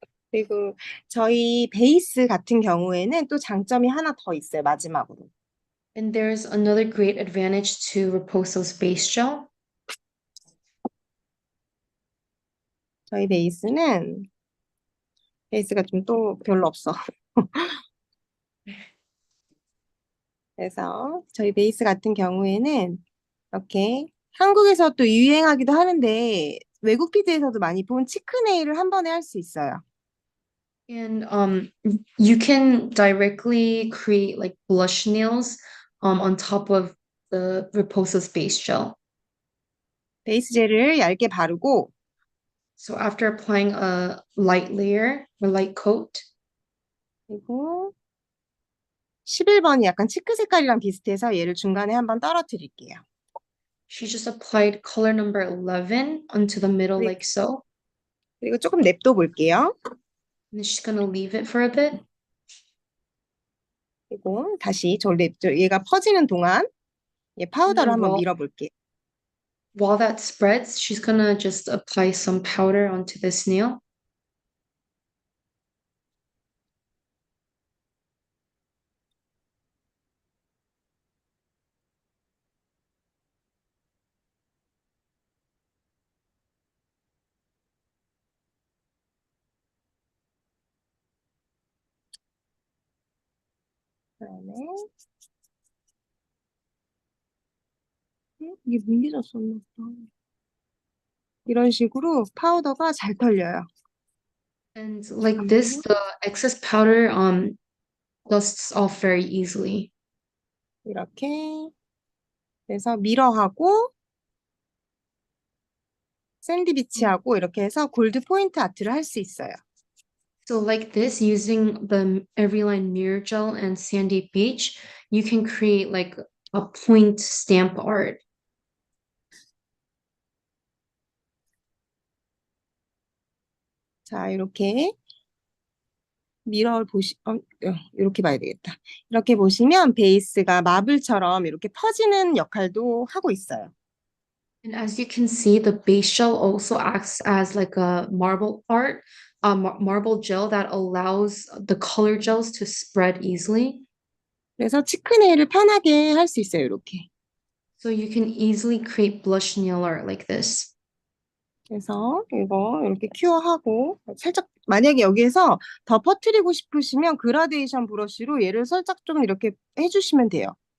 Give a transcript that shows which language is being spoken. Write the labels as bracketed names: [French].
[Korean] 그리고 저희 베이스 같은 경우에는 또 장점이 하나 더 있어요. 마지막으로. [English] And there's another great advantage to Reposo's base gel. [Korean] 저희 베이스가 좀 또 별로 없어. 그래서 저희 베이스 같은 경우에는 이렇게 한국에서 또 유행하기도 하는데 외국 피드에서도 많이 본 치크네일을 한 번에 할 수 있어요. [English] And you can directly create like blush nails on top of the Riposo's base gel. [Korean] 베이스 젤을 얇게 바르고 [English] So after applying a light layer or light coat, [Korean] 그리고 11번이 약간 치크 색깔이랑 비슷해서 얘를 중간에 한번 떨어뜨릴게요. [English] she just applied color number 11 onto the middle [Korean] 그리- [English] like so. [Korean] 그리고 조금 냅둬 볼게요. [English] And then she's gonna leave it for a bit. [Korean] 그리고 다시 얘가 퍼지는 동안 얘 [English] And [Korean] 파우더를 [English] then [Korean] 한번 [English] while [Korean] 밀어볼게요. [English] while that spreads, she's gonna just apply some powder onto this nail. [Korean] 그다음에 이게 밀리졌었나 보다. 이런 식으로 파우더가 잘 털려요. [English] And like this, [Korean] 잠깐만요. [English] the excess powder dusts off very easily. [Korean] 이렇게 그래서 미러하고 샌드비치하고 이렇게 해서 골드 포인트 아트를 할 수 있어요. [English] So like this, using the Everyline Mirror Gel and Sandy Beach, you can create like a point stamp art. [Korean] 자, 이렇게 미러를 이렇게 봐야 되겠다. 이렇게 보시면 베이스가 마블처럼 이렇게 퍼지는 역할도 하고 있어요. [English] And as you can see, the base gel also acts as like a marble art, marble gel that allows the color gels to spread easily. [Korean] 그래서 치크네일을 편하게 할 수 있어요, 이렇게. [English] So you can easily create blush nail art like this. [Korean] 그래서 이거 이렇게 큐어하고 살짝 만약에 여기에서 더 퍼뜨리고 싶으시면 그라데이션 브러쉬로 얘를 살짝 좀 이렇게 해주시면 돼요.